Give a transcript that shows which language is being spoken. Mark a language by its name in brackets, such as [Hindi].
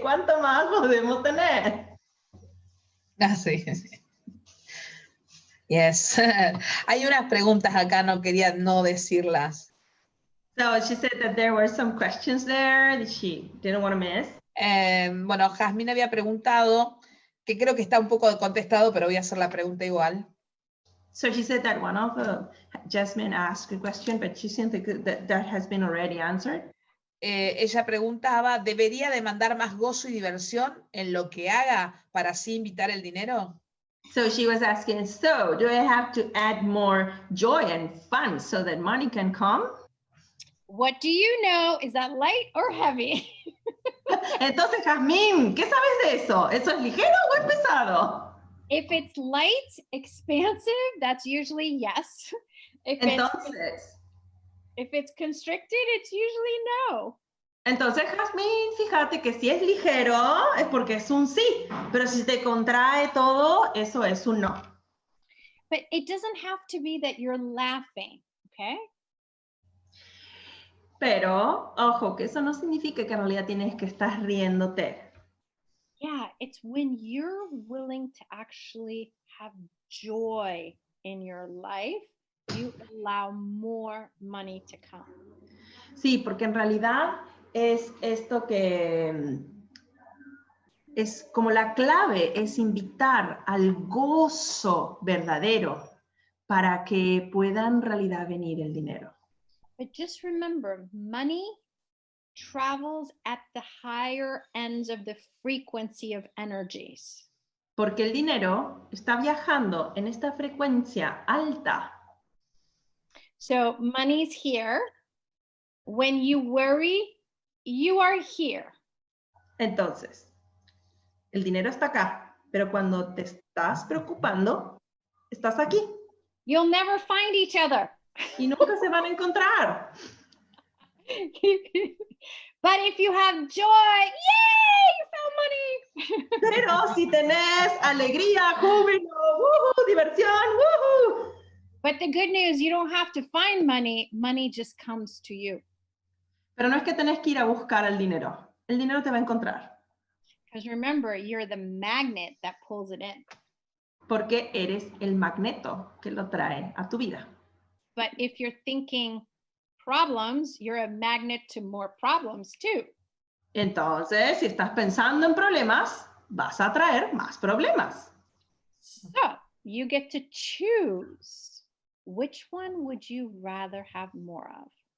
[Spanish] ¿Cuánto más podemos tener? Ah, sí. [English] Yes. [Spanish] Hay unas preguntas acá, no quería no decirlas. [English] So she said that there were some questions there that she didn't want to miss. [Spanish] Bueno, Jazmín había preguntado, que creo que está un poco contestado, pero voy a hacer la pregunta igual. [English] So she said that one of Jasmine asked a question, but she seemed that has been already answered. [Spanish] Ella preguntaba, ¿debería demandar más gozo y diversión en lo que haga para así invitar el dinero? [English] So she was asking, so do I have to add more joy and fun so that money can come? What do you know? Is that light or heavy? [Spanish] Entonces, Jazmín, ¿qué sabes de eso? ¿Eso es ligero o es pesado? [English] If it's light, expansive, that's usually yes. [Spanish] Entonces, [English] If it's constricted, it's usually no. [Spanish] Entonces, Jazmín, fíjate que si es ligero es porque es un sí, pero si te contrae todo, eso es un no. [English] But it doesn't have to be that you're laughing, okay? [Spanish] Pero, ojo, que eso no significa que en realidad tienes que estar riéndote. [English] Yeah, it's when you're willing to actually have joy in your life, you allow more money to come. [Spanish] Sí, porque en realidad es esto que es como la clave, es invitar al gozo verdadero para que pueda en realidad venir el dinero. [English] But just remember, money travels at the higher ends of the frequency of energies. [Spanish] Porque el dinero está viajando en esta frecuencia alta. [English] So money's here. When you worry, you are here. [Spanish] Entonces, el dinero está acá, pero cuando te estás preocupando, estás aquí. [English] You'll never find each other. [Spanish] Y nunca se van a encontrar. [English] But if you have joy, yay, you found money. [Spanish] Pero si tenés alegría, júbilo, diversión, [English] But the good news, you don't have to find money. Money just comes to you. [Spanish] Pero no es que tenés que ir a buscar el dinero te va a encontrar. [English] Because remember, you're the magnet that pulls it in. [Spanish] Porque eres el magneto que lo trae a tu vida. [English] But if you're thinking problems, you're a magnet to more problems too. [Spanish] Entonces, si estás pensando en problemas, vas a traer más problemas. [English] So you get to choose. Which one would you rather have more of?